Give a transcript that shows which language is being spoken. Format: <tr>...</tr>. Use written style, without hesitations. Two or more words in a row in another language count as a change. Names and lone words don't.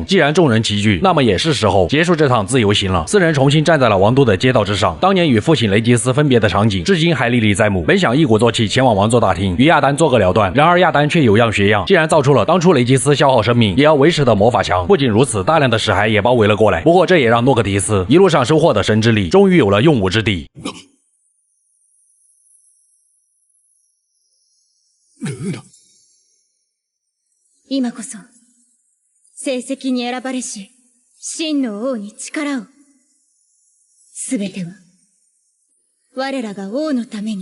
<zh>既然众人齐聚，那么也是时候结束这趟自由行了。4人重新站在了王都的街道之上，当年与父亲雷吉斯分别的场景至今还历历在目。本想一鼓作气前往王座大厅与亚丹做个了断，然而亚丹却有样学样，竟然造出了当初雷吉斯消耗生命也要维持的魔法墙。不仅如此，大量的史骸也包围了过来。不过这也让诺克提斯一路上收获的神之力终于有了用武之地。</zh> <ja>今こそ成績に選ばれし真の王に力を。すべては我らが王のために。</ja>